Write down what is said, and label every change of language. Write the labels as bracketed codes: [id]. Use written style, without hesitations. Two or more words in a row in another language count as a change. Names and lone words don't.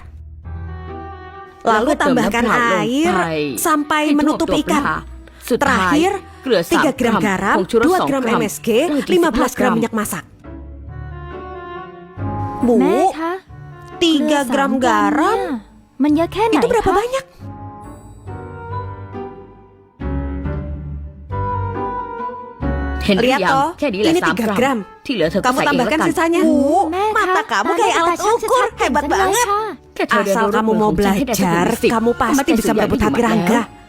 [id] Lalu tambahkan air sampai menutupi ikan. Terakhir, 3 gram garam, 2 gram MSG, 15 gram minyak masak. Bu, 3 gram garam, [th] มันเยอะแค่ไหน [id] itu berapa [th] คะ [id] banyak? Lihat toh, ini 3 gram. Kamu tambahkan sisanya. Bu, mata kamu kayak alat ukur. Hebat banget. Asal kamu mau belajar, kamu pasti bisa merebut hati Rangga.